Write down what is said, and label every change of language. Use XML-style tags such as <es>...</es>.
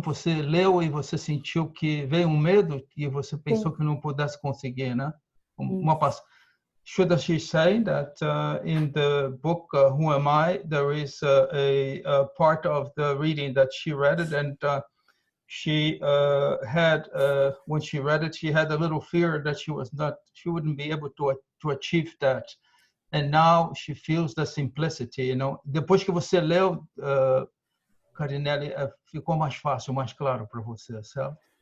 <pt>Você leu e você sentiu que veio um medo e você pensou que não pudesse conseguir, né?</pt> <en>Shuddha, she's saying that in the book Who Am I, there is a part of the reading that she read it, and she had, when she read it, she had a little fear that she wouldn't be able to achieve that. And now she feels the simplicity,</en> <pt>Depois que você leu, Karinelli, ficou mais fácil, mais claro para você, certo?</pt>